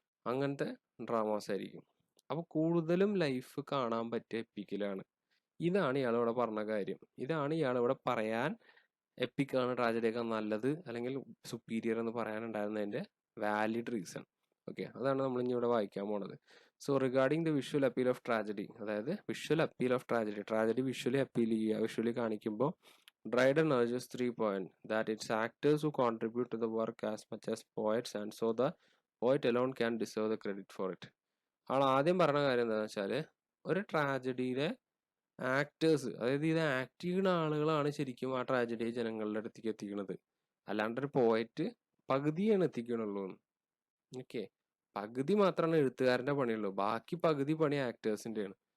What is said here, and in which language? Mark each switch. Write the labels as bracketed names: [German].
[Malayalam] അങ്ങനത്തെ ഡ്രാമാസ് ആയിരിക്കും. അപ്പോൾ കൂടുതലും ലൈഫ് കാണാൻ പറ്റിയ എപ്പിക്കിലാണ്. ഇതാണ് ഇയാളിവിടെ പറഞ്ഞ കാര്യം. ഇതാണ് ഇയാളിവിടെ പറയാൻ എപ്പിക്കാണ് ട്രാജഡിയൊക്കെ നല്ലത് അല്ലെങ്കിൽ സുപ്പീരിയർ എന്ന് പറയാനുണ്ടായിരുന്നതിന്റെ വാലിഡ് റീസൺ. ഓക്കെ, അതാണ് നമ്മൾ ഇനി ഇവിടെ വായിക്കാൻ പോണത്. [English] so regarding the visual appeal of tragedy, [Malayalam] അതായത് visual appeal of tragedy visually appeal ചെയ്യുക, വിഷ്വലി കാണിക്കുമ്പോൾ [English] Dryden urges 3 points that it's actors who contribute to the work as much as poets, and so the poet alone can deserve the credit for it. [Malayalam] ആൾ ആദ്യം പറഞ്ഞ കാര്യം എന്താണെന്ന് വെച്ചാൽ ഒരു ട്രാജഡിയിലെ actors, അതായത് ഇത് ആക്ട് ചെയ്യുന്ന ആളുകളാണ് ശരിക്കും ആ ട്രാജഡി ജനങ്ങളുടെ അടുത്തേക്ക് എത്തിക്കുന്നത്. അല്ലാണ്ട് ഒരു പോയറ്റ് പകുതിയാണ് എത്തിക്കണുള്ളൂ. ഓക്കെ, പകുതി മാത്രമാണ് എഴുത്തുകാരന്റെ പണിയുള്ളൂ, ബാക്കി പകുതി പണി ആക്ടേഴ്സിന്റെയാണ്.